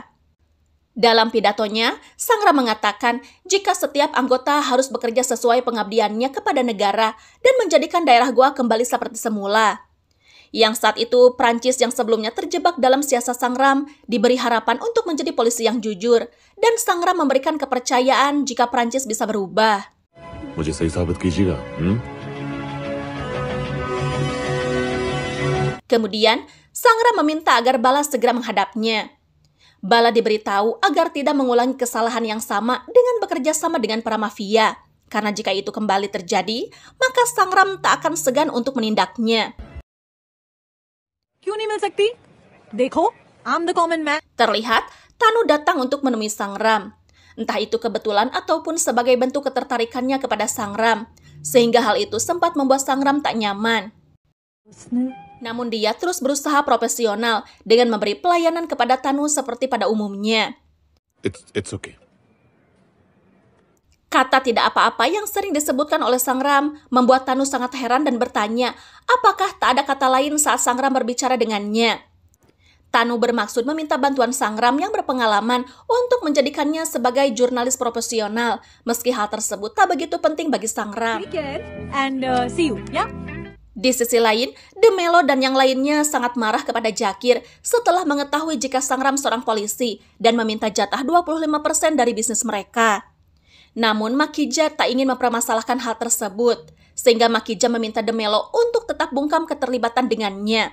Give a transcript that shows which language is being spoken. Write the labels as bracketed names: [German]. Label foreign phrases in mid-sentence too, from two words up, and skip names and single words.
[Indonesian] Dalam pidatonya, Sangram mengatakan jika setiap anggota harus bekerja sesuai pengabdiannya kepada negara dan menjadikan daerah Goa kembali seperti semula. Yang saat itu, Prancis yang sebelumnya terjebak dalam siasat Sangram diberi harapan untuk menjadi polisi yang jujur, dan Sangram memberikan kepercayaan jika Prancis bisa berubah. [Hindi] मुझे सही साबित कीजिएगा [Indonesian] Kemudian, Sangram meminta agar Bala segera menghadapnya. Bala diberitahu agar tidak mengulangi kesalahan yang sama dengan bekerja sama dengan para mafia, karena jika itu kembali terjadi, maka Sangram tak akan segan untuk menindaknya. [Hindi] क्यों नहीं मिल सकती? देखो, [English] I'm the common man. [Indonesian] Terlihat, Tanu datang untuk menemui Sangram. Entah itu kebetulan ataupun sebagai bentuk ketertarikannya kepada Sangram, sehingga hal itu sempat membuat Sangram tak nyaman. Namun dia terus berusaha profesional dengan memberi pelayanan kepada Tanu seperti pada umumnya. [English] It's okay. [Indonesian] Kata tidak apa-apa yang sering disebutkan oleh Sangram membuat Tanu sangat heran dan bertanya, apakah tak ada kata lain saat Sangram berbicara dengannya. Tanu bermaksud meminta bantuan Sangram yang berpengalaman untuk menjadikannya sebagai jurnalis profesional, meski hal tersebut tak begitu penting bagi Sangram. [English] And see you, ya? [Indonesian] Di sisi lain, De Mello dan yang lainnya sangat marah kepada Jakir setelah mengetahui jika Sangram seorang polisi dan meminta jatah 25% dari bisnis mereka. Namun Makija tak ingin mempermasalahkan hal tersebut, sehingga Makija meminta De Mello untuk tetap bungkam keterlibatan dengannya.